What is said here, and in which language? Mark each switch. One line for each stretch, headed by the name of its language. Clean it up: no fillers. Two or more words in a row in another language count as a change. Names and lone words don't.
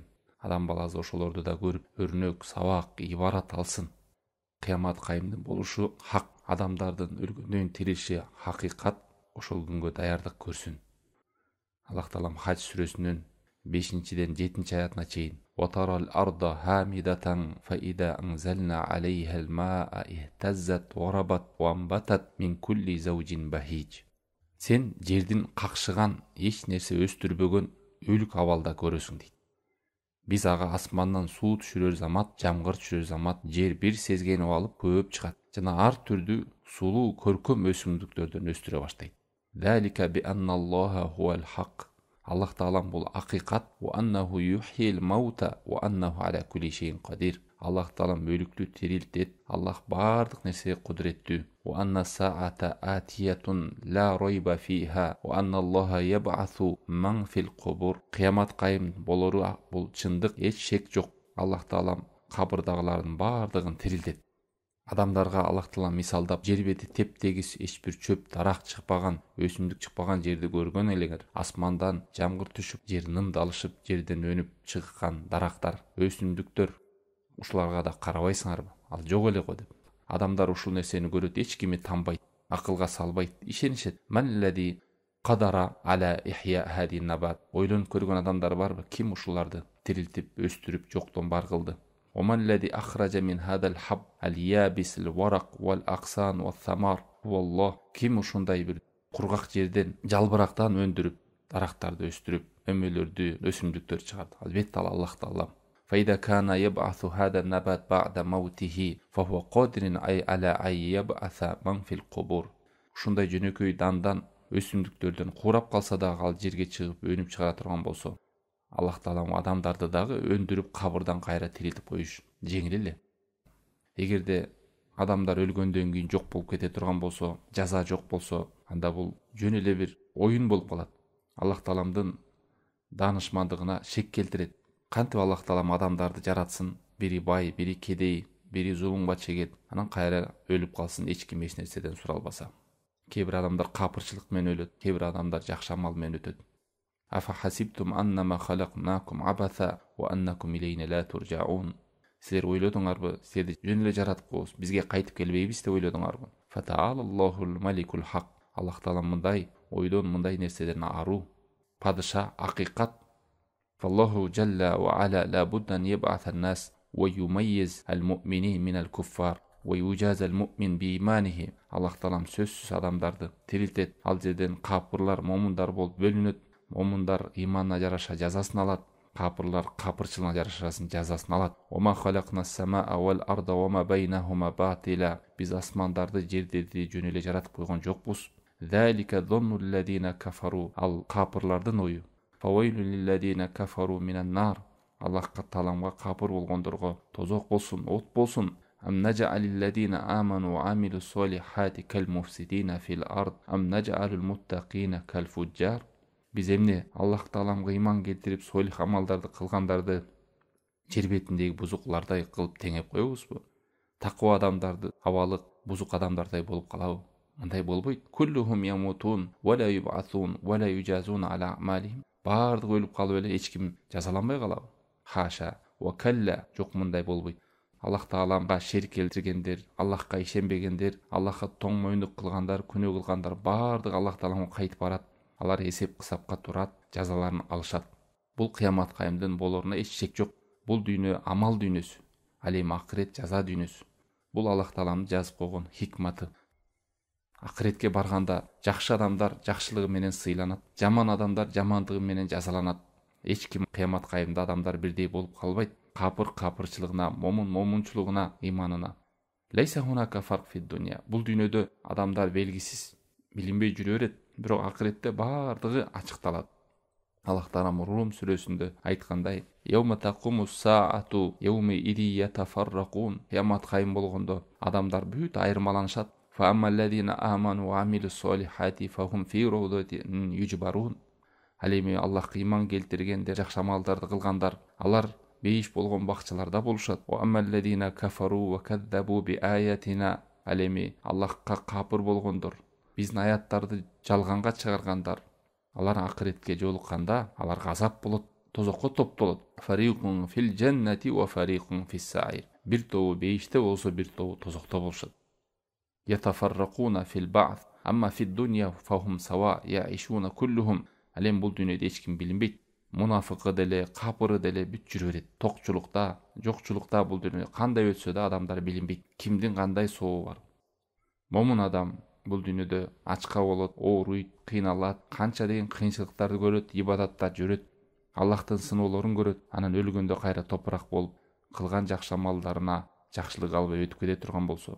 Kyrgyz: Адам баласы ошолорду да көрүп, өрнөк, сабак, ибарат алсын. Кыямат кайымдын болушу хак, адамдардын өлгөндөн тирилиши хакыйкат, ошол күнгө даярдык көрсүн. Аллах Таалам Хач сүрөсүнүн 5-ден 7 аятына чейин:
Arabic: "وترى الأرض هامدة فإذا أنزلنا عليها الماء اهتزت وربت وأنبتت من كل زوج بهيج."
Kyrgyz: Сен жердин какшыган, эч нерсе өстүрбөгөн өлүк абалда көрөсүң дейт. Биз ага асмандан суу түшүрөр замат, жамгыр түшүрөр замат, жер бир сезгенип алып көп чыгат жана ар түрдүү сулуу көркөм өсүмдүктөрдөн өстүрө баштайт.
Arabic: ذلك بأن الله هو الحق.
Kyrgyz: Аллах Таалам бул акыйкат,
Arabic: وأنه يحيي الموتى وأنه على كل شيء قدير.
Kyrgyz: Аллах Таалам өлүктү тирилтет. Аллах бардык нерсеге кудуреттүү.
Arabic: وأن الساعة آتية لا ريب فيها وأن الله يبعث من في القبور.
Kyrgyz: Кыямат кайым болору бул чындык, эч шек жок. Аллах Таалам кабырдагылардын бардыгын тирилтет. Адамдарга Аллах Таалам мисалдап, жер бети тептегис эч бир чөп, дарак чыкпаган, өсүмдүк чыкпаган жерди көргөн элеңер. Асмандан жамгыр түшүп, жер нымдалышып, жерден өнүп чыккан дарактар, өсүмдүктөр, ушуларга да карабайсыңарбы? Ал жок эле го деп. Адамдар ушул нерсени көрөт, эч кими танбайт, акылга салбайт, ишенишет.
Arabic: من الذي قدر على إحياء هذا نبات.
Kyrgyz: Ойлонуп көргөн адамдар барбы? Ким ушуларды тирилтип, өстүрүп, жоктон бар кылды?
Arabic: ومن الذي أخرج من هذا الحب اليابس الورق والأغصان والثمر هو الله.
Kyrgyz: Ким ушундай бир кургак жерден, жалбырактан өндүрүп, дарактарды өстүрүп, өмөлөрдү, өсүмдүктөр чыгарды? Албетте Аллах Таалам.
Arabic: فإذا كان يبعث هذا النبات بعد موته فهو قادر على أن يبعث من في القبور.
Kyrgyz: Ушундай жөнөкөй дандан өсүмдүктөрдөн курап калса дагы ал жерге чыгып өнүп чыгара турган болсо, Аллах Таалам адамдарды дагы өндүрүп кабырдан кайра тирилтип коюш жеңил эле. Эгерде адамдар өлгөндөн кийин жок болуп кете турган болсо, жаза жок болсо, анда бул жөн эле бир оюн болуп калат. Аллах Тааламдын даанышмандыгына шек келтирет. Кантип Аллах Таалам адамдарды жаратсын, бири бай, бири кедей, бири зулумга чегет, анан кайра өлүп калсын, эч ким эч нерседен суралбаса. Кээ бир адамдар капырчылык менен өлөт, кээ бир адамдар жакшы амал менен өтөт.
Arabic: أفحسبتم أنما خلقناكم عبثا وأنكم إلينا لا ترجعون.
Kyrgyz: Силер ойлодуңарбы, силерди жөн эле жаратып коебуз, бизге кайтып келбейбиз деп ойлодуңарбы?
Arabic: فتعالى الله الملك الحق.
Kyrgyz: Аллах Таалам мындай ойдон, мындай нерседен аруу, падыша, акыйкат.
Arabic: فالله جل وعلا لا بد أن يبعث الناس ويميز المؤمنين من الكفار ويجاز المؤمن بإيمانه.
Kyrgyz: Аллах Таалам сөзсүз адамдарды тирилтет. Ал жерден капырлар момундар болуп бөлүнөт. Момундар иманына жараша жазасын алат, капырлар капырчылыгына жараша жазасын алат.
Arabic: وما خلقنا السماء والأرض وما بينهما باطلا.
Kyrgyz: Биз асмандарды, жердерди жөн эле жаратып койгон жокпуз.
Arabic: ذلك ظن الذين كفروا.
Kyrgyz: Ал капырлардын ою.
Arabic: فويل للذين كفروا من النار.
Kyrgyz: Аллахка Тааламга капыр болгондорго тозок болсун, от болсун.
Arabic: أم نجعل الذين آمنوا وعملوا الصالحات كالمفسدين في الأرض أم نجعل المتقين كالفجار.
Kyrgyz: Биз эмне Аллах Тааламга иман келтирип солих амалдарды кылгандарды жер бетиндеги бузуклардай кылып теңеп коебузбу? Таква адамдарды абалык бузук адамдардай болуп калабы? Мындай болбойт.
Arabic: كلهم يموتون ولا يبعثون ولا يجازون على أعمالهم.
Kyrgyz: Бардыгы өлүп калып эле эч ким жазаланбай калабы?
Arabic: حاشا وكلا.
Kyrgyz: Жок, мындай болбойт. Аллах Тааламга шерик келтиргендер, Аллахка ишенбегендер, Аллахка тоң мойындук кылгандар, күнөө кылгандар бардыгы Аллах Тааламга кайтып барат. алар эсеп кысапка турат, жазаларын алышат. Бул кыямат кайымдын болоруна эч шек жок. Бул дүйнө амал дүйнөсү, ал эми акырет жаза дүйнөсү. Бул Аллах Тааланын жазып койгон хикматы. Акыретке барганда жакшы адамдар жакшылыгы менен сыйланат, жаман адамдар жамандыгы менен жазаланат. Эч ким кыямат кайымда адамдар бирдей болуп калбайт. Капыр капырчылыгына, момун момунчулугуна, иманына.
Arabic: ليس هناك فرق في الدنيا.
Kyrgyz: Бул дүйнөдө адамдар белгисиз, билинбей жүрө берет, бирок акыретте баардыгы ачыкталат. Аллах Таалам Рум сүрөсүндө айткандай:
Arabic: "يوم تقوم الساعة يومئذ يتفرقون."
Kyrgyz: Кыямат кайым болгондо адамдар бүт айырмаланышат.
Arabic: فأما الذين آمنوا وعملوا الصالحات فهم في روضة يحبرون.
Kyrgyz: Ал эми Аллахка иман келтиргендер, жакшы амалдарды кылгандар, алар бейиш болгон бакчаларда болушат.
Arabic: وأما الذين كفروا وكذبوا بآياتنا.
Kyrgyz: Ал эми Аллахка капыр болгондор, биздин аяттарды жалганга чыгаргандар, алар акыретке жолукканда аларга азап болот, тозокко топтолот.
Arabic: فريق في الجنة وفريق في السعير.
Kyrgyz: Бир тобу бейиште болсо, бир тобу тозокто болушат.
Arabic: يتفرقون في البعث. أما في الدنيا فهم سواء يعيشون كلهم.
Kyrgyz: Ал эми бул дүйнөдө эч ким билинбейт. Мунафыкы деле, капыры деле бүт жүрө берет. Токчулукта, жокчулукта бул дүйнө кандай өтсө да адамдар билинбейт. Кимдин кандай сообу бар. Момун адам бул дүйнөдө ачка болот, ооруйт, кыйналат, канча деген кыйынчылыктарды көрөт, ибадатта жүрөт, Аллахтын сыноолорун көрөт, анан өлгөндө кайра топурак болуп, кылган жакшы амалдарына жакшылык албай өтүп кете турган болсо.